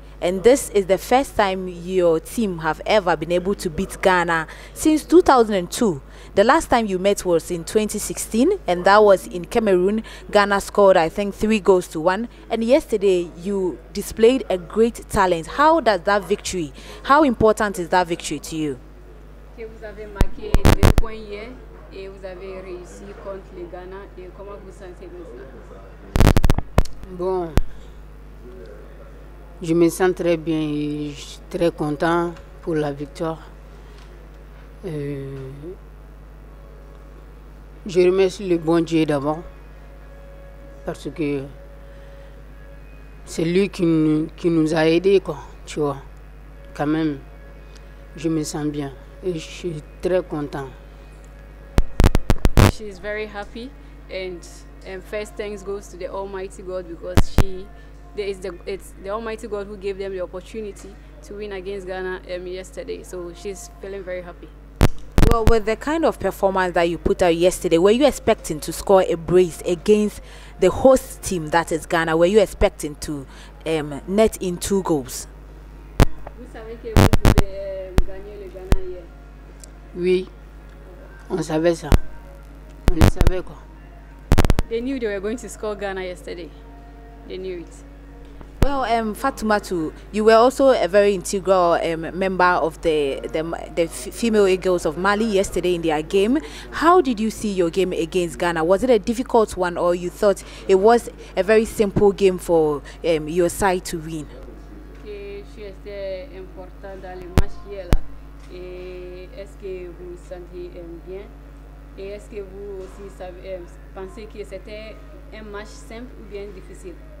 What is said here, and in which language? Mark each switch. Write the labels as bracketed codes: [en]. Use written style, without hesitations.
[en] And this is the first time your team have ever been able to beat Ghana since 2002. The last time you met was in 2016, and that was in Cameroon. Ghana scored, I think, 3-1. And yesterday, you displayed a great talent. How does that victory, how important is that victory to you? [fr] Vous avez marqué des points hier et vous avez réussi contre le Ghana. Et comment vous sentez maintenant? Bon, je me sens très bien et je suis très content pour la victoire. Je remercie le bon Dieu d'abord parce que c'est lui qui nous a aidés, quoi, tu vois. Quand même, je me sens bien et je suis très content. [en] She is very happy, and first thanks goes to the Almighty God, because it's the Almighty God who gave them the opportunity to win against Ghana yesterday. So she's feeling very happy. Well, with the kind of performance that you put out yesterday, were you expecting to score a brace against the host team, that is Ghana? Were you expecting to net in 2 goals? [fr] Vous savez que vous pouvez gagner le Ghana hier? Oui, on savait ça. On le savait, quoi. [en] They knew they were going to score Ghana yesterday. They knew it. Well, Fatimatu, you were also a very integral member of the female Eagles of Mali yesterday in their game. How did you see your game against Ghana? Was it a difficult one, or you thought it was a very simple game for your side to win? [fr] C'était important dans le match hier là. Et est-ce que vous vous sentez bien? Et est-ce que vous aussi pensez que c'était un match simple ou bien difficile?